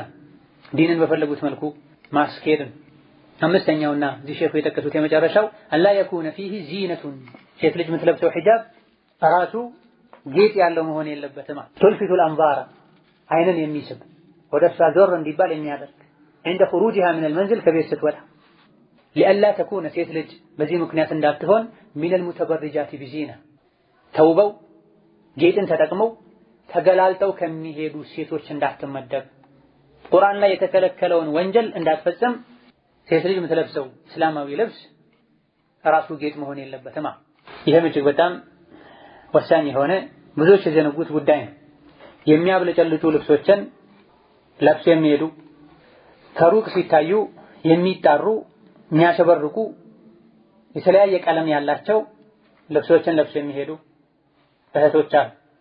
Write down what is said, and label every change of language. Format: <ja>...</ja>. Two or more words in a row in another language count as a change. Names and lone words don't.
<am>ዲንን በፈለጉት መልኩ ማስኬድን። አምስተኛውና እዚህ ሼኹ የጠቀሱት የመጨረሻው</am> <ar>ألا يكون فيه زينة</ar> <am>ሴት ልጅ የምትለብሰው ሒጃብ ራሱ ጌጥ ያለው መሆን የለበትም። ቱልፊቱል አንዛራ አይንን የሚስብ ወደ እሷ ዞር እንዲባል የሚያደርግ</am> <ar>عند خروجها من المنزل</ar> <am>ከቤት ስትወጣ</am> <ar>لئلا تكون</ar> <am>ሴት ልጅ በዚህ ምክንያት እንዳትሆን</am> <ar>من المتبرجات بزينة</ar> <am>ተውበው ጌጥን ተጠቅመው ተገላልጠው ከሚሄዱ ሴቶች እንዳትመደብ፣ ቁርአን ላይ የተከለከለውን ወንጀል እንዳትፈጽም ሴት ልጅ የምትለብሰው እስላማዊ ልብስ ራሱ ጌጥ መሆን የለበትም። ይሄም እጅግ በጣም ወሳኝ የሆነ ብዙዎች የዘነጉት ጉዳይ ነው። የሚያብለጨልጩ ልብሶችን ለብሰው የሚሄዱ ከሩቅ ሲታዩ የሚጣሩ የሚያሸበርቁ የተለያየ ቀለም ያላቸው ልብሶችን ለብሰው የሚሄዱ እህቶች አሉ።</am>